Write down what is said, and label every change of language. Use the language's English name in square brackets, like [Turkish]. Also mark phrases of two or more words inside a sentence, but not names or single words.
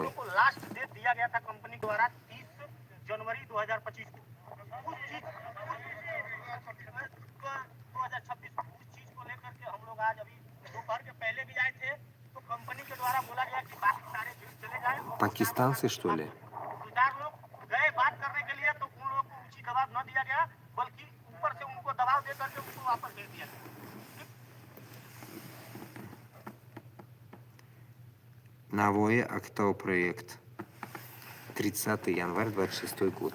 [Hindi] लोग को लास्ट डेट दिया गया था कंपनी द्वारा 30 जनवरी 2025 को। उस चीज 2026 उस चीज को लेकर के हम लोग आज अभी दोपहर के पहले भी आए थे, तो कंपनी के द्वारा बोला गया कि बाकी सारे बिल चले जाए। [Russian] Пакистанцы, что ли? [Hindi] ठेकेदार लोग गए बात करने के लिए, तो उन लोगों को उचित दबाव न दिया गया, बल्कि ऊपर से उनको दबाव दे करके उनको वापस भेज दिया गया। [Russian] Navoiy Актау проект. 30 январь 26 год.